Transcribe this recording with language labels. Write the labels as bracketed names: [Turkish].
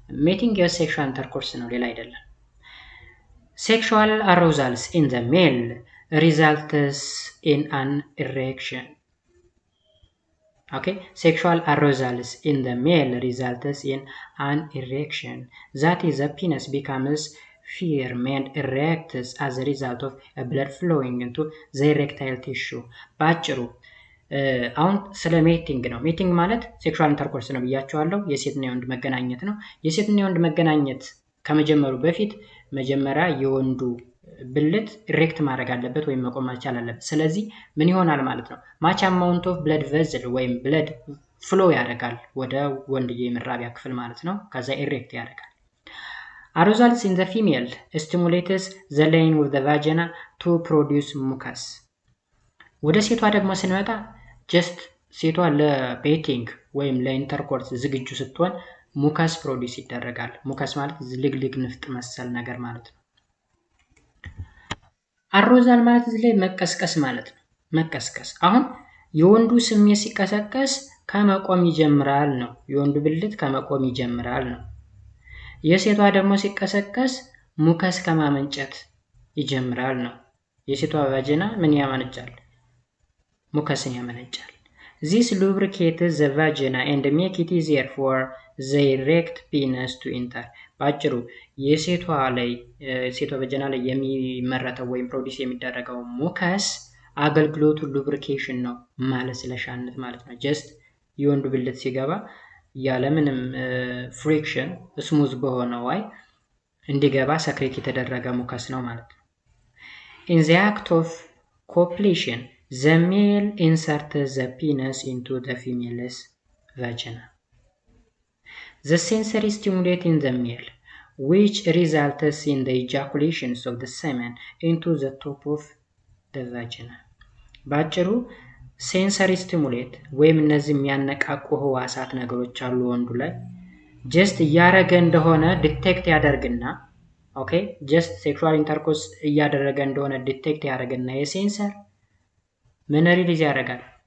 [Amharic] ሜቲንግ የሴክሹዋል ኢንተርኮርስ ነው፣ ሌላ አይደለም። ሴክሹዋል አሮዛልስ ኢን ዘ ሜል ሪዛልትስ ኢን አን ኢሬክሽን። [English] Okay, sexual arousals in the male results in an erection. That is, the penis becomes firm and erects as a result of blood flowing into the erectile tissue. [Amharic] ባጭሩ አሁን ስለ ሜቲንግ ነው። ሜቲንግ ማለት ሴክሹዋል ኢንተርኮርስ ነው ብያቸዋለሁ። የሴትና የወንድ መገናኘት ነው። የሴትና የወንድ መገናኘት ከመጀመሩ በፊት መጀመሪያ የወንዱ ብልት ኢሬክት ማድረግ አለበት ወይም መቆም መቻል አለበት። ስለዚህ ምን ይሆናል ማለት ነው? ማች አማውንት ኦፍ ብለድ ቬዝል ወይም ብለድ ፍሎ ያደርጋል ወደ ወንድዬ የመራቢያ ክፍል ማለት ነው። ከዛ ኢሬክት ያደርጋል። አሮዛልስ ኢን ዘ ፊሜል ስቲሙሌትስ ዘ ላይን ኦፍ ዘ ቫጂና ቱ ፕሮዲውስ ሙከስ። ወደ ሴቷ ደግሞ ስንመጣ ጀስት ሴቷ ለሜቲንግ ወይም ለኢንተርኮርስ ዝግጁ ስትሆን ሙከስ ፕሮዲውስ ይደረጋል። ሙከስ ማለት ዝልግልግ ንፍጥ መሰል ነገር ማለት ነው። አሮዛል ማለት እዚህ ላይ መቀስቀስ ማለት ነው። መቀስቀስ። አሁን የወንዱ ስሜት ሲቀሰቀስ ከመቆም ይጀምራል ነው። የወንዱ ብልት ከመቆም ይጀምራል ነው። የሴቷ ደግሞ ሲቀሰቀስ ሙከስ ከማመንጨት ይጀምራል ነው። የሴቷ ቫጂና ምን ያመነጫል? ሙከስን ያመነጫል። [English] This lubricates the vagina and make it easier for the erect penis to enter. [Amharic] ባጭሩ የሴቷ ቫጂና ላይ የሚመረተው ወይም ፕሮዲስ የሚደረገው ሙከስ አገልግሎቱ ሉብሪኬሽን ነው፣ ማለስለሻነት ማለት ነው። ጀስት የወንዱ ብልት ሲገባ ያለምንም ፍሪክሽን ስሙዝ በሆነ ዋይ እንዲገባ ሰክሬት የተደረገ ሙከስ ነው ማለት ነው። [English] In the act of copulation, the male inserts the penis into the female's vagina. [Amharic] The sensory stimulate in the male, which results in the ejaculations of the semen into the top of the vagina. ባጭሩ ሴንሰሪ ስቲሙሌት ወይም እነዚህ የሚያነቃቁ ህዋሳት ነገሮች አሉ ወንዱ ላይ ጀስት እያረገ እንደሆነ ዲቴክት ያደርግና ኦኬ ጀስት ሴክሹዋል ኢንተርኮርስ እያደረገ እንደሆነ ዲቴክት ያደርግና የሴንሰር ምን ሪሊዝ ያደርጋል?